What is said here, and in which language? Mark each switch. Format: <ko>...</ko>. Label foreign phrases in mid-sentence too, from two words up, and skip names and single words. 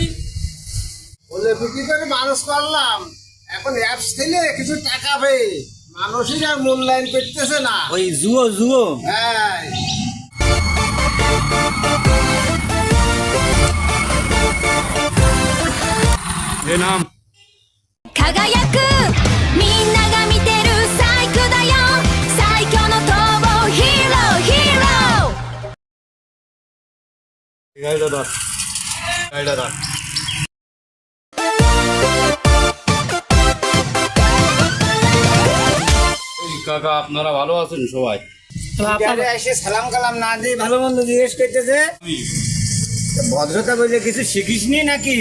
<bn>বলে বিক্রি করে মানুষ করলাম, এখন অ্যাপস থেকে কিছু টাকা পেয়ে মানুষই আর মূল্যায়ন করতেছে না। ওই জুয়ো হ্যাঁ, নাম</bn> <ja>輝くみんなが見てる最高だよ最強の逃亡ヒーローヒーロー</ja> <bn>গাড়িটা ধর, গাড়িটা ধর। কাকা আপনারা ভালো আছেন সবাই? বাজারে এসে সালাম কালাম না দিয়ে ভালো মন্দ জিজ্ঞেস করতেছে। ভদ্রতা বলে কিছু শিখিসনি নাকি?</bn>